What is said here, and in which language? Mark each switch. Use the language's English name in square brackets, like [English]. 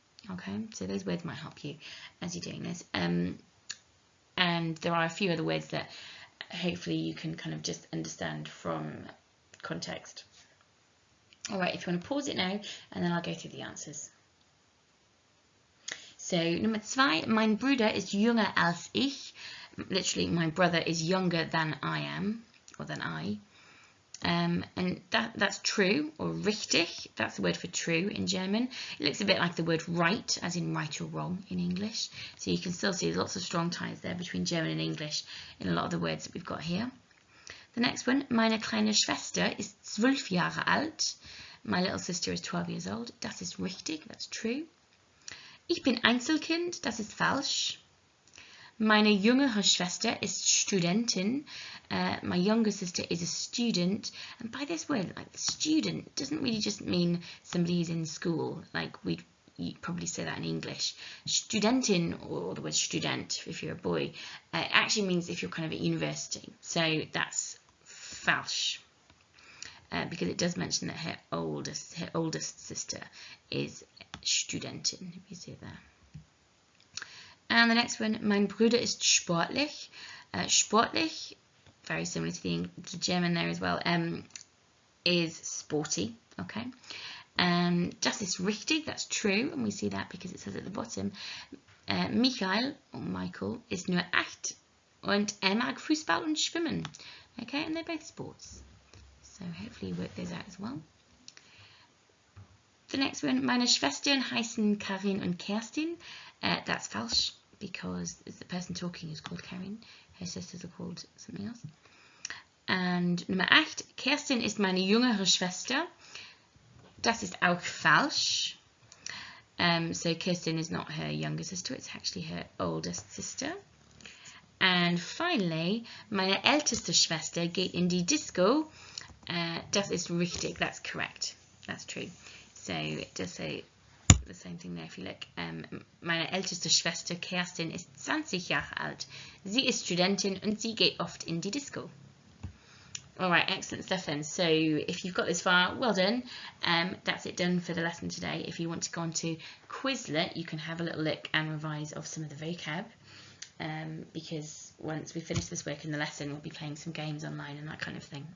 [English] Okay, so those words might help you as you're doing this. And there are a few other words that hopefully you can kind of just understand from context. All right, if you want to pause it now, and then I'll go through the answers. [German] So, Nummer 2, mein Bruder ist jünger als ich. [English] Literally, my brother is younger than I am, or than I. And that's true, or richtig. That's the word for true in German. It looks a bit like the word right, as in right or wrong in English. So you can still see there's lots of strong ties there between German and English in a lot of the words that we've got here. The next one, [German] meine kleine Schwester ist 12 Jahre alt. [English] My little sister is 12 years old. [German] Das ist richtig, [English] that's true. [German] Ich bin Einzelkind, das ist falsch. Meine jüngere Schwester ist Studentin. [English] My younger sister is a student. And by this word, like student, doesn't really just mean somebody who's in school. Like you'd probably say that in English. Studentin, or the word student if you're a boy, it actually means if you're kind of at university. So that's falsch. Because it does mention that her oldest sister is Studentin, if you see it there. And the next one, [German] mein Bruder ist sportlich. [English] Sportlich, very similar to the German there as well, is sporty, okay. [German] Das ist richtig, [English] that's true, and we see that because it says at the bottom, Michael, or Michael, [German] ist nur 8 und mag Fußball und Schwimmen, [English] okay, and they're both sports. So hopefully you work those out as well. The next one, [German] meine Schwestern heißen Karin und Kerstin. [English] That's falsch, because the person talking is called Karin. Her sisters are called something else. [German] And Nummer 8, Kerstin ist meine jüngere Schwester. Das ist auch falsch. [English] So Kerstin is not her younger sister, it's actually her oldest sister. And finally, [German] meine älteste Schwester geht in die Disco. Das ist richtig, [English] that's correct, that's true. So it does say the same thing there if you look. [German] Meine älteste Schwester Kerstin ist 20 Jahre alt. Sie ist Studentin und sie geht oft in die Disco. [English] Alright, excellent stuff then. So if you've got this far, well done. That's it done for the lesson today. If you want to go on to Quizlet, you can have a little look and revise of some of the vocab. Because once we finish this work in the lesson, we'll be playing some games online and that kind of thing.